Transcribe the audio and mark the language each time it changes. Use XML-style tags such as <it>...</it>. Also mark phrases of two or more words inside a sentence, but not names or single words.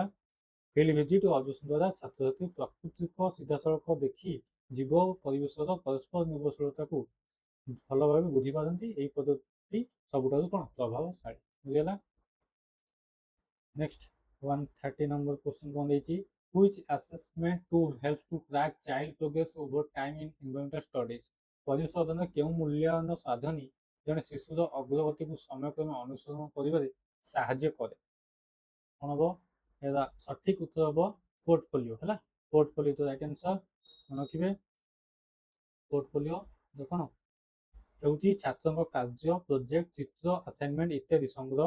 <en>field visit</en> <or>ଓ ଅବଜର୍ଭେସନ ଦ୍ୱାରା ଛାତ୍ରଛାତ୍ରୀ ପ୍ରାକୃତିକ ସିଧାସଳଖ ଦେଖି ଜୀବ ଓ ପରିବେଶର ପରସ୍ପର ନିର୍ଭରଶୀଳତାକୁ ଭଲ ଭାବେ ବୁଝିପାରନ୍ତି। ଏହି ପଦ୍ଧତି ସବୁଠାରୁ କ'ଣ ପ୍ରଭାବଶାଳୀ। ବୁଝିଲା?</or> <en>next 130 number question</en> <or>କ'ଣ ଦେଇଛି,</or> <en>which assessment tool helps to track child progress over time in environmental studies?</en> <or>ପରିବେଶ ଅଧ୍ୟୟନରେ କେଉଁ ମୂଲ୍ୟାୟନ ସାଧନୀ ଜଣେ ଶିଶୁର ଅଗ୍ରଗତିକୁ ସମୟକ୍ରମେ ଅନୁସରଣ କରିବାରେ ସାହାଯ୍ୟ କରେ? କ'ଣ ହବ? ଏହାର ସଠିକ ଉତ୍ତର ହବ ପୋର୍ଟଫୋଲିଓ ହେଲା। ପୋର୍ଟଫୋଲିଓ ତ</or> <en>right answer.</en> <or>ମନେ ରଖିବେ ପୋର୍ଟଫୋଲିଓ କ'ଣ ହେଉଛି ଛାତ୍ରଙ୍କ କାର୍ଯ୍ୟ, ପ୍ରୋଜେକ୍ଟ, ଚିତ୍ର, ଆସାଇନମେଣ୍ଟ ଇତ୍ୟାଦି ସଂଗ୍ରହ।</or>